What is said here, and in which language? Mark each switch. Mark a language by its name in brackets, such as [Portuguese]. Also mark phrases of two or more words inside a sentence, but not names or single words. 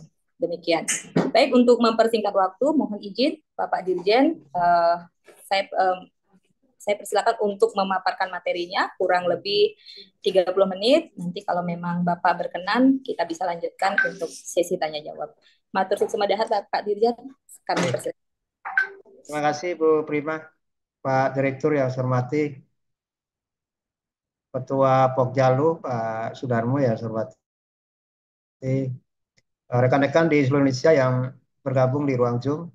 [Indonesian] Demikian. Baik, untuk mempersingkat waktu, mohon izin Bapak Dirjen, saya persilakan untuk memaparkan materinya, kurang lebih 30 menit. Nanti kalau memang Bapak berkenan, kita bisa lanjutkan untuk sesi tanya-jawab. [Balinese] Matur suksema dahat [Indonesian] Pak Dirjen, kami persilakan. Terima kasih Bu Prima, Pak Direktur yang saya hormati, Ketua Pokjalu Pak Sudarmo yang saya hormati, rekan-rekan di seluruh Indonesia yang bergabung di ruang Zoom.